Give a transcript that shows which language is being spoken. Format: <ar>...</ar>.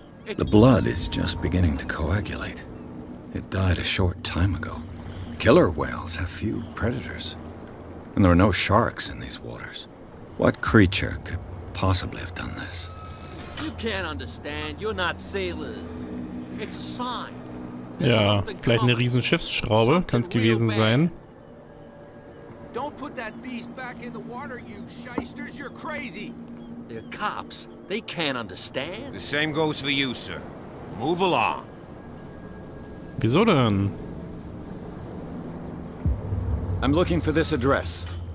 <en>The blood is just beginning to coagulate. It died a short time ago. Killer whales have few predators. And there are no sharks in these waters. What creature could possibly have done this? You can't understand, you're not sailors. It's a sign.</en> <de>Ja, vielleicht eine riesen Schiffsschraube, kann es gewesen sein.</de> <en>Don't put that beast back in the water, you shysters. You're crazy. They're cops. They can't understand. The same goes for you, sir. Move along.</en> <de>Wieso denn?</de> <en>I'm looking for this address.</en>